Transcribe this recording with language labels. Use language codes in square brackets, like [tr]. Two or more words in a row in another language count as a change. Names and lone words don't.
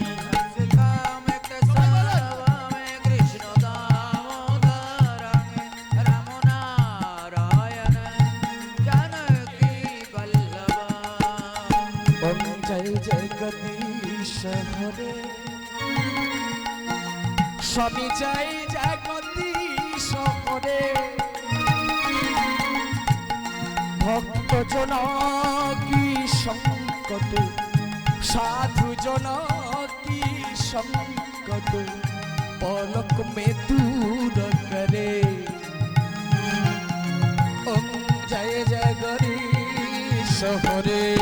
[sa] अच्युतां केशवं कृष्ण दामोदरं राम नारायण जानकी वल्लभम्। [hi] ओम जय जगदीश हरे स्वामी जय जगदीश हरे भक्त जना की संकट साधु जना की संकट पलक में दूर करे ओम जय जगदीश हरे